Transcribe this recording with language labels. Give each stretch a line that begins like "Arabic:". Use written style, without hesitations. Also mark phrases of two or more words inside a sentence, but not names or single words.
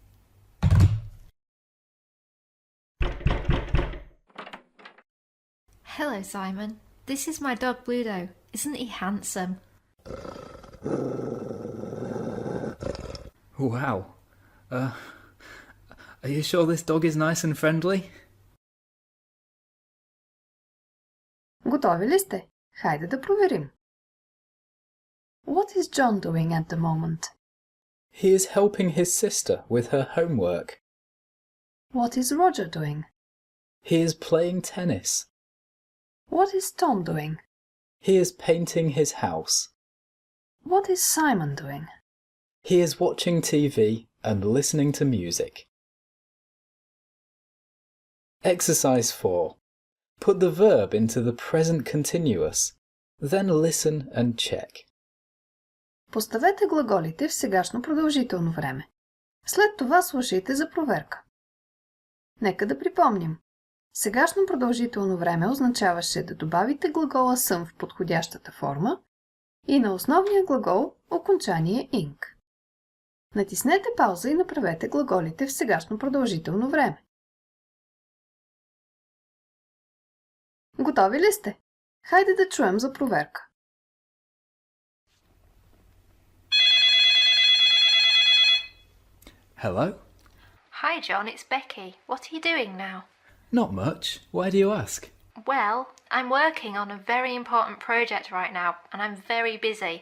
English: Hello, Simon. This is my dog Bluto. Isn't he handsome? Wow. Are you sure this dog is nice and friendly?
Bulgarian: Готови ли сте? Хайде да проверим.
English: What is John doing at the moment? He is helping his sister with her homework. What is Roger doing? He is playing tennis. What is Tom doing? He is painting his house. What is Simon doing? He is watching TV and listening to music. Exercise 4. Put the verb into the present continuous. Then listen and check.
Bulgarian: Поставете глаголите в сегашно продължително време. След това слушайте за проверка. Нека да припомним. Сегашно продължително време означаваше да добавите глагола съм в подходящата форма и на основния глагол окончание ing. Натиснете пауза и направете глаголите в сегашно продължително време. Готови ли сте? Хайде да чуем за проверка.
English: Hello? Hi, John, it's Becky. What are you doing now? Not much. Why do you ask? Well, I'm working on a very important project right now, and I'm very busy.